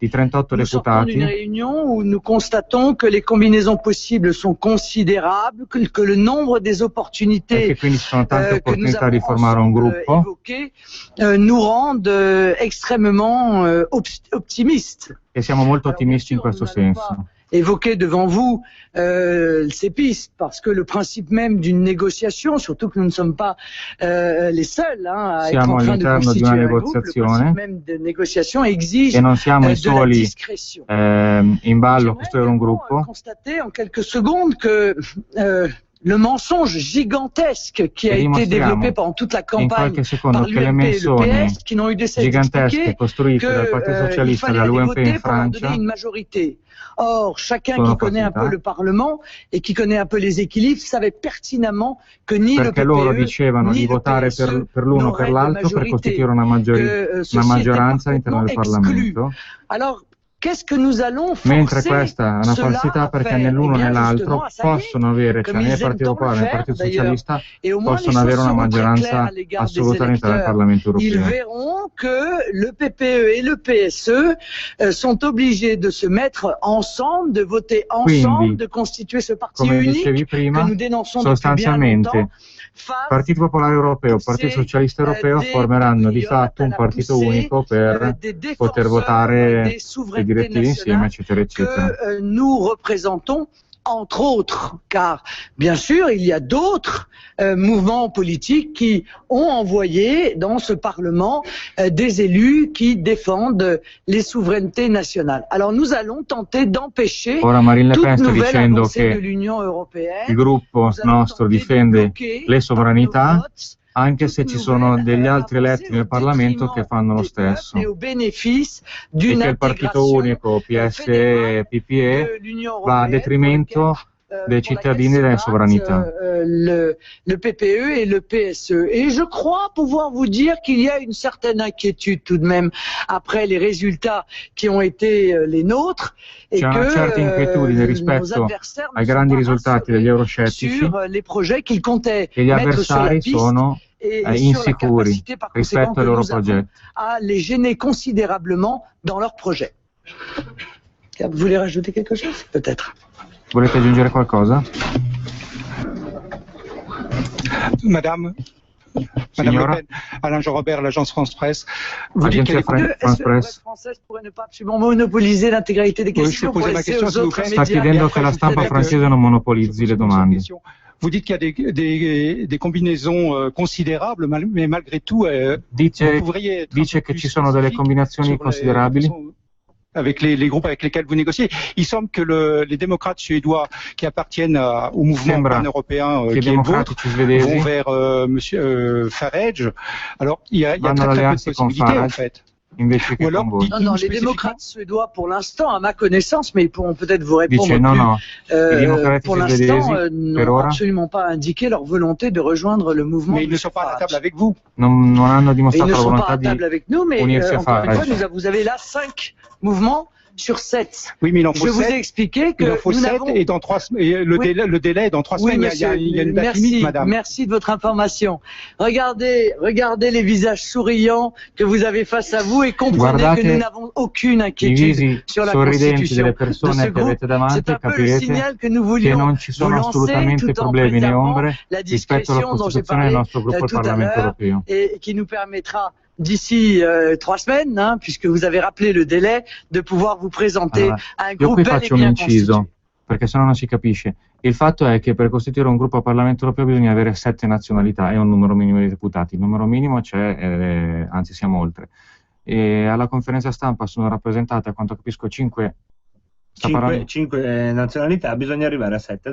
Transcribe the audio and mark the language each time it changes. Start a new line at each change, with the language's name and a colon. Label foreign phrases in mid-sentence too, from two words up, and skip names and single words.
French: Nous sortons d'une réunion où nous constatons que les combinaisons possibles sont considérables, que le nombre des opportunités que nous avons évoquées nous rendent extrêmement optimistes.
Italian: E siamo molto ottimisti in questo senso.
French: Évoquer devant vous ces pistes, parce que le principe même d'une négociation, surtout que nous ne sommes pas les seuls à être en train de constituer un groupe, le principe même de négociation exige
Italian: e non siamo i
French: de la
Italian: soli
French: discrétion.
Italian: In ballo a costruire un gruppo.
French: Constater en quelques secondes que le mensonge gigantesque qui a été développé pendant toute la campagne par l'UMP et le PS, qui n'ont eu de cesse d'expliquer qu'il fallait aller voter pour leur donner une majorité. Or, chacun qui connaît un peu le Parlement et qui connaît un peu les équilibres savait pertinemment que ni le PPE
Italian: loro dicevano di votare per l'uno o per l'altro per costituire una maggioranza all'interno del Parlamento.
French: Alors, qu'est-ce que nous allons
Italian: Mentre
French: forcer
Italian: questa è una falsità perché né l'uno né l'altro possono avere, cioè né il Partito Popolare né il Partito Socialista possono avere una maggioranza assoluta all'interno del Parlamento europeo.
French: Ils verront que le PPE et le PSE sont obligés de se mettre ensemble, de voter ensemble, de constituer ce parti unique que nous dénonçons depuis bien longtemps.
Italian: Partito Popolare Europeo e Partito Socialista Europeo formeranno di fatto un partito unico per poter votare le direttive insieme, eccetera, eccetera.
French: Que nous représentons, entre autres, car bien sûr il y a d'autres mouvements politiques qui ont envoyé dans ce Parlement des élus qui défendent les souverainetés nationales. Alors nous allons tenter d'empêcher toute nouvelle avancée de l'Union européenne.
Italian: Il gruppo nostro difende le sovranità, anche se ci sono degli altri eletti nel Parlamento che fanno lo stesso, e che il partito unico PSE e PPE va a detrimento dei cittadini e delle sovranità.
French: Le PPE et le PSE. Et je crois pouvoir vous dire qu'il y a une certaine inquiétude tout de même après les résultats qui ont été les nôtres.
Italian: C'è una certa inquietudine rispetto ai grandi risultati degli euroscettici, e gli avversari sono insicuri rispetto ai loro progetti.
French: A les gêner considérablement dans leurs projets. Vous voulez rajouter quelque chose? Peut-être.
Italian: Volete aggiungere qualcosa?
French: Madame Le Pen, Alain Jean Robert, l'agence France Presse. Vous dites que France Presse française pourrait ne pas absolument monopoliser l'intégralité des questions.
Italian: Sta chiedendo che la stampa francese non monopolizzi le domande.
French: Vous dites qu'il y a des combinaisons considérables, mais malgré tout,
Italian: dice che ci sono delle combinazioni considerabili
French: avec les groupes avec lesquels vous négociez. Il semble que les démocrates suédois qui appartiennent au mouvement pan-européen qui est le vôtre vont vers Monsieur Farage. Alors, il y a très peu de possibilités en fait.
Italian: Invece che
French: non, les démocrates suédois, pour l'instant, à ma connaissance, mais ils pourront peut-être vous répondre pour l'instant, n'ont absolument pas indiqué leur volonté de rejoindre le mouvement. Mais ils ne sont pas à la table avec vous.
Italian: Non hanno dimostrato la volontà di unirsi a Farage.
French: Ils ne sont pas à table avec nous, mais encore une fois, vous avez là 5 mouvements sur 7. Oui, mais il en faut 7. Je vous ai expliqué que il en faut 7 et dans 3 le délai est dans 3 semaines. Monsieur, il y a une date limite, madame. Merci de votre information. Regardez les visages souriants que vous avez face à vous et comprenez que nous n'avons aucune inquiétude sur la constitution de ce groupe. C'est un peu le signal que nous voulions vous lancer tout en préservant la discrétion dont j'ai parlé tout à l'heure et qui nous permettra d'ici 3 semaines, puisque vous avez rappelé le délai, de pouvoir vous présenter un groupe bel et bien constitué.
Italian: Perché sennò non si capisce. Il fatto è che per costituire un gruppo al Parlamento europeo bisogna avere 7 nazionalità e un numero minimo di deputati. Il numero minimo c'è, anzi siamo oltre. E alla conferenza stampa sono rappresentate, a quanto capisco, 5 nazionalità, bisogna arrivare a 7.